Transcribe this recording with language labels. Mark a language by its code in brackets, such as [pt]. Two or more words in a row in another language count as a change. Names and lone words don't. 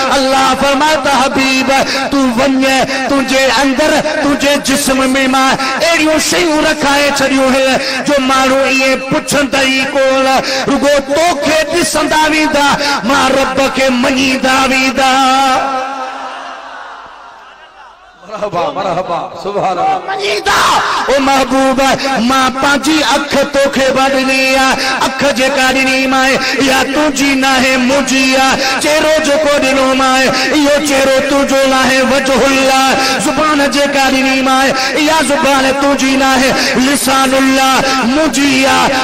[sd] अल्लाह फरमायो त हबीब तूं वञ, [hi] तुझे अंदर तुझे जिस्म में [sd] मां अहिड़ियूं शयूं रखाए छॾियूं आहिनि जो माण्हू इहे पुछंदा ई कोन, रुगो तोखे ॾिसंदा वेंदा, मां रब खे मञींदा वेंदा। [ar] مرحبا مرحبا، سبحان الله. [sd] मञींदा ओ महबूब, मां पंहिंजी अख तोखे ॾिनी आहे, अख जेका ॾिनी माए इहा तुंहिंजी न आहे मुंहिंजी आहे। चेहरो जेको ॾिनो माए इहो चेहरो तुंहिंजो न आहे वजहुल्लाह। ज़ुबान जेका ॾिनी माए इहा ज़ुबान तुंहिंजी न आहे लिसानुल्लाह मुंहिंजी आहे।